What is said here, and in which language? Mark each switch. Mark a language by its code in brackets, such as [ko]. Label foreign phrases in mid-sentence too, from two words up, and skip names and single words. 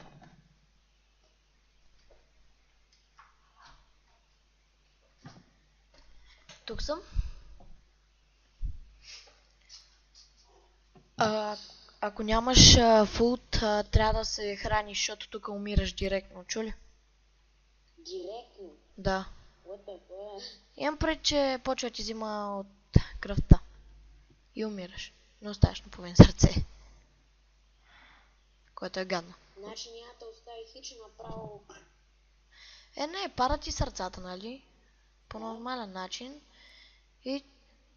[bg] Тук съм. Ако нямаш фуд, трябва да се храниш, защото тук умираш директно, чули? Директно? Да. [en] What the fuck? [bg] Имам пред, че почва да ти взима от кръвта. И умираш. Не оставаш на половин сърце. Което е гадно. Значи няма да остави хич направо. Не, пара ти сърцата, нали? По нормален начин. И умираш.